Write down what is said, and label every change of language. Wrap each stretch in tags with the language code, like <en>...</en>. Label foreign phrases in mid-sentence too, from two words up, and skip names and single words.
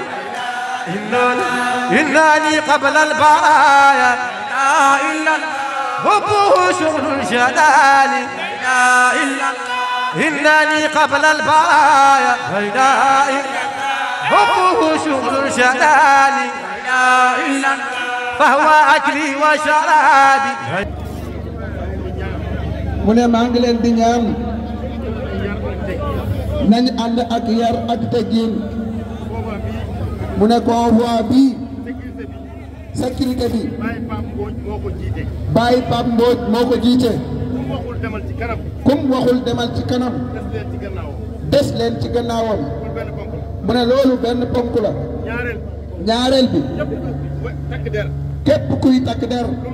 <ar>إنني قبل البرايا هو شغل الجلال إنني قبل البرايا هو شغل الجلال فهو أكلي وشرابي</ar> <wo>mu ne maa ngi leen di ñaan nañ ànd ak yar ak teggin mu ne convoi bi sécurité bi Baye Pape Mbodj moo ko jiite kum waxul demal ci kanam des leen ci gannaawam mu ne loolu benn ponk la ñaareel bi képp kuy takk der</wo>